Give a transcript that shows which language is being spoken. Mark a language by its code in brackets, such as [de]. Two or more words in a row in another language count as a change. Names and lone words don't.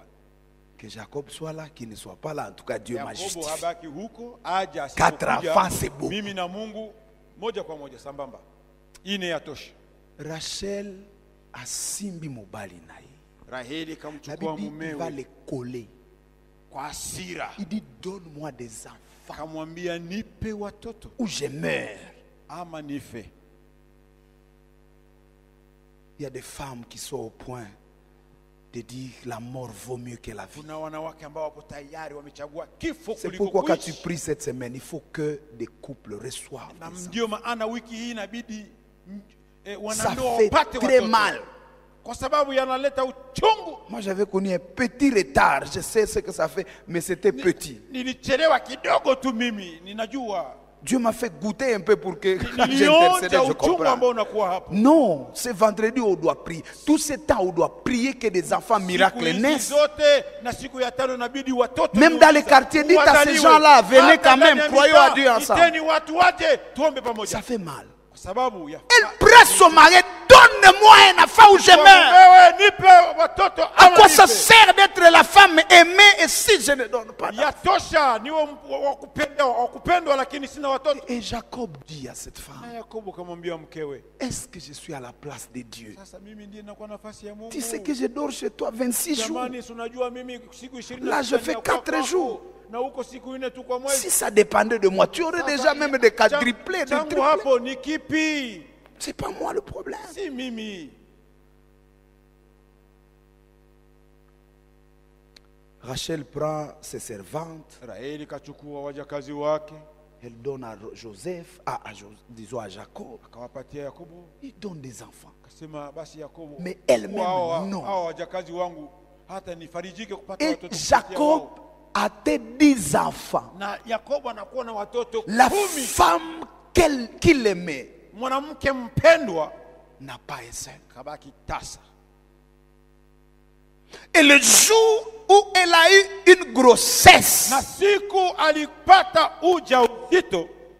[fr] Que Jacob soit là, qu'il ne soit pas là, en tout cas Dieu m'a [sw] Yakobo [fr] justifié. [sw] habaki huko, aje 4 asipokuja, [fr] enfants, c'est beau. [sw] mimi na Mungu moja kwa moja sambamba. Ine yatosha. [ln] Rachel a simbi mobali naye. [sw] Raheli [fr] La [sw] kamchukua [fr] Bible dit, il va [sw] mumewe [fr] les coller. [sw] kwa hasira. [fr] Il dit, donne-moi des enfants [sw] Kamwambia nipe watoto [fr] ou je meurs. [sw] ama nife. [fr] Il y a des femmes qui sont au point de dire la mort vaut mieux que la vie. [sw] Kuna wanawake ambao wapo tayari wamechagua kifo [fr] C'est [sw] kuliko [fr] pourquoi quand tu [sw] kuishi. [fr] pries cette semaine, il faut que des couples reçoivent [sw] Na [fr] des enfants. [sw] ndio maana wiki hii inabidi [fr] Ça [sw] wanandoa [fr] fait [sw] wapate [fr] très [sw] watoto. [fr] mal. [sw] Kwa sababu yanaleta uchungu. [fr] Moi, j'avais connu un petit retard. Je sais ce que ça fait, mais c'était petit. [sw] Nilichelewa kidogo tu mimi, ninajua. [fr] Dieu m'a fait goûter un peu pour que quand [sw] Nilionja [fr] j'intercédais, je [sw] uchungu [fr] comprends. [sw] ambao unakuwa hapo. [fr] Non, c'est vendredi où on doit prier. Tout ce temps, on doit prier que des enfants miracles [sw] Siku hizi [fr] naissent. [sw] zote na siku ya tano inabidi watoto [fr] Même dans les [sw] miujiza [fr] quartiers, dites à ces [sw] wazaliwe. [fr] gens-là, venez [sw] Hata [fr] quand même, [sw] ndani ya [fr] croyons [sw] mitaa, [fr] à Dieu ensemble. [sw] iteni watu waje tuombe pamoja. [fr] Ça fait mal. [sw] Kwa sababu ya [fr] Elle presse son mari, donne-moi un enfant ou je meurs. [sw] wewe nipe watoto [fr] À [sw] ama [fr] quoi ça [sw] nipe. [fr] sert d'être la femme aimée et si je ne donne pas d'enfant? [sw] Yatosha niwe wakupendwa lakini sina watoto. [fr] Et Jacob dit à cette femme, [sw] Na Yakobo kamwambia mkewe, [fr] est-ce que je suis à la place de Dieu? [sw] sasa mimi ndiye nakuwa nafasi ya Mungu. [fr] Tu sais que je dors chez toi 26 jours. [sw] Jamani, si unajua mimi siku 20 [fr] Là, je fais 4 jours. [sw] na huko siku 4 tu kwa mwezi. [fr] Si ça dépendait de moi, tu aurais déjà même des quadruplés, des [sw] Tangu [fr] triplés. [sw] hapo ni kipi? [fr] C'est pas moi le problème. [sw] Si mimi. [fr] Rachel prend ses servantes, [sw] Raheli kachukua wajakazi wake, [fr] elle donne à Joseph, disons à Jacob, [sw] akawapatia Yakobo, [fr] il donne des enfants. [sw] akasema basi Yakobo, [fr] Mais elle-même, [sw] hawa [fr] non. [sw] wajakazi wangu hata nifarijike kupata [fr] Et [sw] watoto kupitia [fr] Jacob [sw] wao. [fr] a 10 enfants. [sw] Na Yakobo anakuwa na watoto [fr] La [sw] 10. [fr] femme qu'il aimait [sw] Mwanamke mpendwa [fr] n'a pas un seul. [sw] kabaki tasa. [fr] Et le jour où elle a eu une grossesse, [sw] Na siku alipata ujauzito,